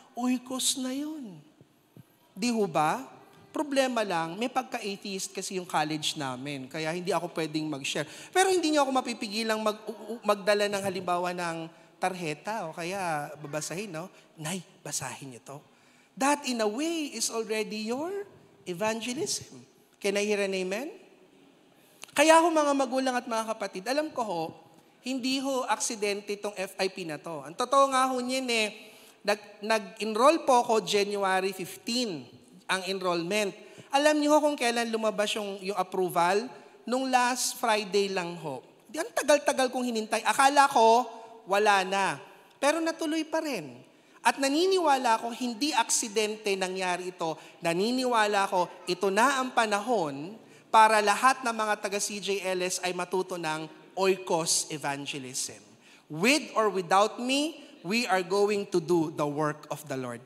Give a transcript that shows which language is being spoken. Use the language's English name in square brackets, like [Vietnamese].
[Filipino] Oikos na yun. Di ho ba? Problema lang, may pagka-atheist kasi yung college namin. Kaya hindi ako pwedeng mag-share. Pero hindi niyo ako mapipigilang magdala ng halimbawa ng tarheta o kaya babasahin, no? Nay, basahin niyo to. [English] That in a way is already your evangelism. Can I hear an amen? [Filipino] Kaya ho mga magulang at mga kapatid, alam ko ho, hindi ho aksidente itong FIP na to. Ang totoo nga ho niyan nag-enroll po ako January 15, ang enrollment. Alam niyo ho kung kailan lumabas yung approval? Nung last Friday lang ho. Ang tagal-tagal kong hinintay. Akala ko, wala na. Pero natuloy pa rin. At naniniwala ko, hindi aksidente nangyari ito. Naniniwala ko, ito na ang panahon para lahat ng mga taga-CJLS ay matuto ng oikos evangelism. [English] With or without me, we are going to do the work of the Lord.